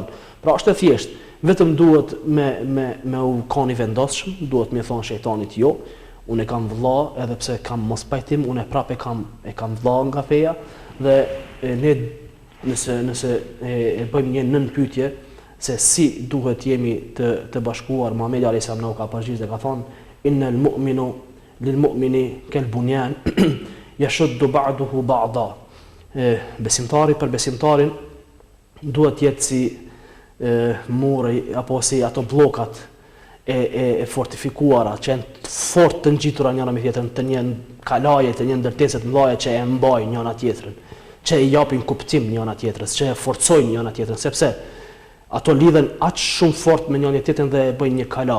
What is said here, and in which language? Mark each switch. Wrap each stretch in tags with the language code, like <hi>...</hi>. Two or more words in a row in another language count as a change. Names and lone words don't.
<sq>Pra është e thjeshtë, vetëm duhet me u koni vendosshëm, duhet me thon shejtanit jo, unë e kam vëlla, edhe pse kam mos pajtim, unë prapë e kam vëlla nga feja dhe ne nëse e bëjmë një nën pyetje se si duhet jemi të bashkuar, Muhamedi</sq> <ar>عليه السلام</ar> <sq>na ka përgjigj dhe ka thonë</sq> <ar>إن المؤمن للمؤمن كالبنيان يشد بعضه بعضا.</ar> <sq>Besimtari për besimtarin duhet jetë si muri apo si ato blokat e fortifikuara që janë fort të ngjitura njëra me tjetrën, të një kalaje, të një ndërtesë të mëdha që e mbajnë njëra tjetrën, që i japin kuptim njëra tjetrës, që e forcojnë njëra tjetrën, sepse ato lidhen aq shumë fort me njëra tjetrën dhe bëjnë një kala.</sq>